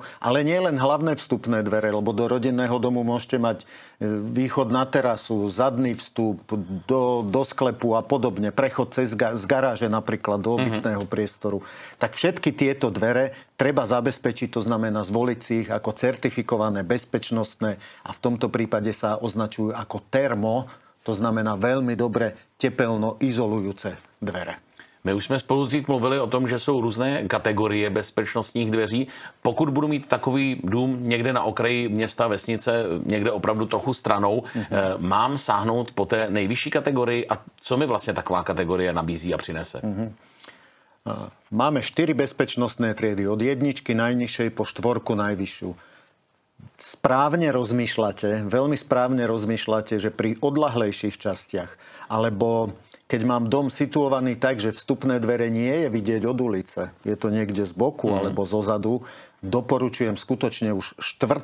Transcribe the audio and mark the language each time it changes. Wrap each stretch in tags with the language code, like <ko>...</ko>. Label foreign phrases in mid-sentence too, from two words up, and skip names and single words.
<sk>Ale nie len hlavné vstupné dvere, lebo do rodinného domu môžete mať východ na terasu, zadný vstup do sklepu a podobne, prechod z garáže napríklad do obytného priestoru. Tak všetky tieto dvere treba zabezpečiť, to znamená zvoliť si ich ako certifikované, bezpečnostné a v tomto prípade sa označujú ako termo, to znamená velmi dobre tepelno izolujúce dvere.</sk> <cs>My už jsme spolu dřív mluvili o tom, že jsou různé kategorie bezpečnostních dveří. Pokud budu mít takový dům někde na okraji města, vesnice, někde opravdu trochu stranou, mám sáhnout po té nejvyšší kategorii a co mi vlastně taková kategorie nabízí a přinese?</cs> <sk>Máme 4 bezpečnostné triedy, od jedničky najnižšej po 4 najvyššiu. Správne rozmýšľate, veľmi správne rozmýšľate, že pri odľahlejších častiach, alebo keď mám dom situovaný tak, že vstupné dvere nie je vidieť od ulice, je to niekde z boku alebo zo zadu, doporučujem skutočne už 4.</sk>